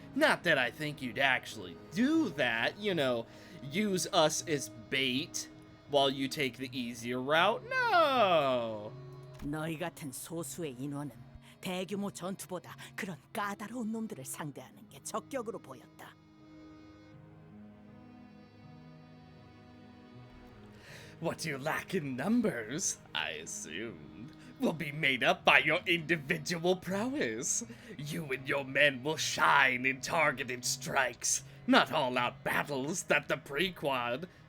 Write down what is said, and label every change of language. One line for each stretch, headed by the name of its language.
English: Not that I think you'd actually do that, use us as bait while you take the easier route. No.
Korean: 너희 같은 소수의 인원은 대규모 전투보다 그런 까다로운 놈들을 상대하는 게 적격으로 보였다.
English: What you lack in numbers, I assumed, will be made up by your individual prowess. You and your men will shine in targeted strikes, not all-out battles that the Pequod.